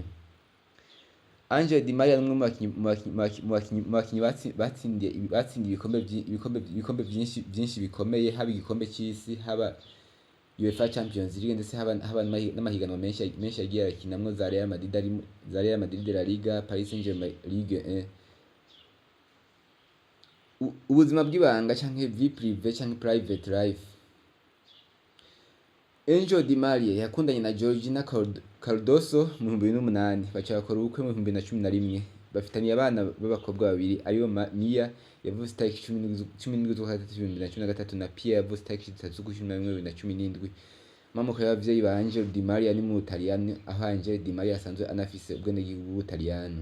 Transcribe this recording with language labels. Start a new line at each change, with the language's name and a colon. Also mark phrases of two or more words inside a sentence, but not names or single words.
Rundi: Angelo Di Maria n'umwe mu bakinyi batsindiye ibikombe byinshi bikomeye haba igikombe cy'isi haba UEFA Champions League ndetse haba n'amahiganwa menshi yagiye arakinamwo za Real Madrid La Liga, Paris Saint-Germain Ligue 1. Ubuzima bw'ibanga cyangwa
French: vie privée
Rundi: cyangwa
English: private life.
Rundi: Angel Di Maria yakundanye na Georgina Cardoso mu 2008 baca bakora ubukwe mu 2011 bafitaniye abana b'abakobwa babiri aribo Mia yavutse itariki 17 z'ukwa gatatu 2013 na Pia yavutse itariki 3 z'ukwa 11 2017. Amamuko y'abavyeyi ba Angel Di Maria ni mu Butaliyani aho Angel Di Maria asanzwe anafise ubwenegihugu bw'Ubutaliyani.